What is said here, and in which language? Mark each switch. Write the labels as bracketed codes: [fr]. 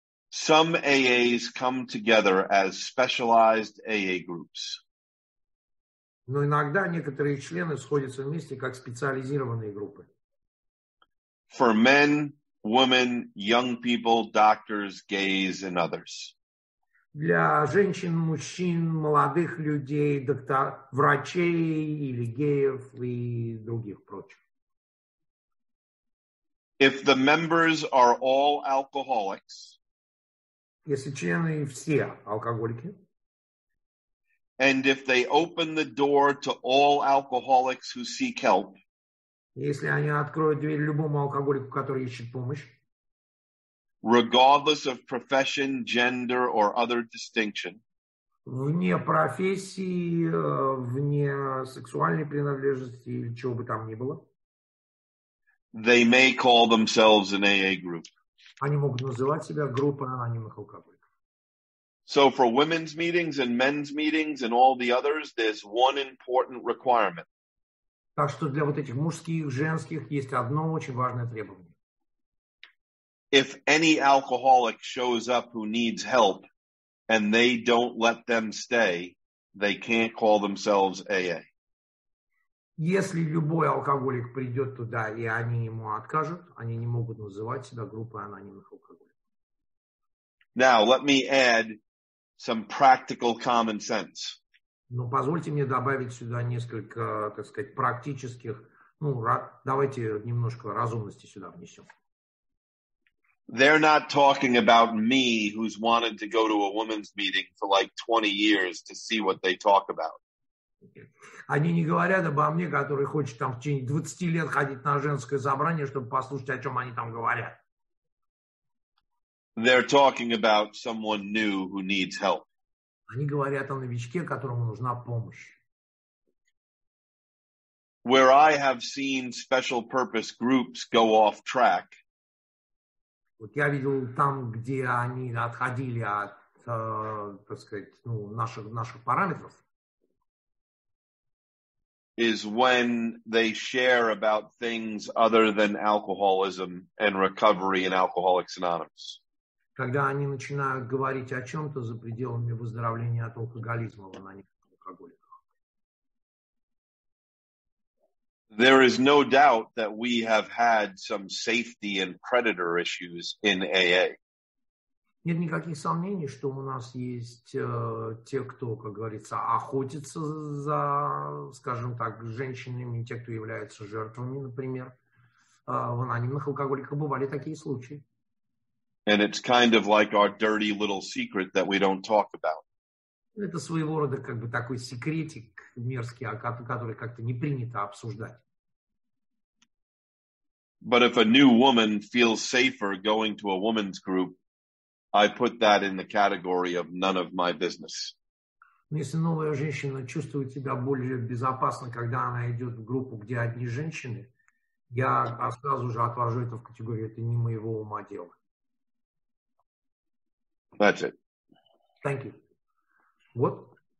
[en] Some AAs come together as specialized AA groups. [ru] Но иногда некоторые члены сходятся вместе как специализированные группы. [en] For men, women, young people, doctors, gays, and others. [ru] Для женщин, мужчин, молодых людей, врачей или геев и других прочих. [en] If the members are all alcoholics, [ru] если члены все алкоголики, [en] and if they open the door to all alcoholics who seek help, [ru] если они откроют дверь любому алкоголику, который ищет помощь, [en] regardless of profession, gender, or other distinction, [ru] вне профессии, вне сексуальной принадлежности или чего бы там ни было, [en] they may call themselves an AA group. [ru] Они могут называть себя группой анонимных алкоголиков. [en] So for women's meetings and men's meetings and all the others, there's one important requirement. [ru] Так что для вот этих мужских, женских есть одно очень важное требование. [en] If any alcoholic shows up who needs help and they don't let them stay, they can't call themselves AA. [ru] Если любой алкоголик придет туда, и они ему откажут, они не могут называть себя группой анонимных алкоголиков. [en] Now, let me add some practical common sense. [ru] Но позвольте мне добавить сюда несколько, так сказать, практических, давайте немножко разумности сюда внесем. [en] They're not talking about me who's wanted to go to a women's meeting for like 20 years to see what they talk about. [ru] Они не говорят обо мне, который хочет там в течение 20 лет ходить на женское собрание, чтобы послушать, о чем они там говорят. [en] They're talking about someone new who needs help. [ru] Они говорят о новичке, которому нужна помощь. [en] Where I have seen special purpose groups go off track, [ru] вот я видел там, где они отходили от, так сказать, наших параметров, [en] is when they share about things other than alcoholism and recovery in Alcoholics Anonymous. [ru] Когда они начинают говорить о чем-то за пределами выздоровления от алкоголизма в анонимных алкоголиках. [en] There is no doubt that we have had some safety and predator issues in AA. [ru] Нет никаких сомнений, что у нас есть те, кто, как говорится, охотится за, скажем так, женщинами, те, кто являются жертвами, например. В анонимных алкоголиках бывали такие случаи. [en] And it's kind of like our dirty little secret that we don't talk about. [ru] Это своего рода как бы такой секретик мерзкий, который как-то не принято обсуждать. [en] But if a new woman feels safer going to a women's group, I put that in the category of none of my business. [ru] Но если новая женщина чувствует себя более безопасно, когда она идет в группу, где одни женщины, я сразу же отвожу это в категорию «это не моего ума дело». [en] That's it. Thank you. Вот.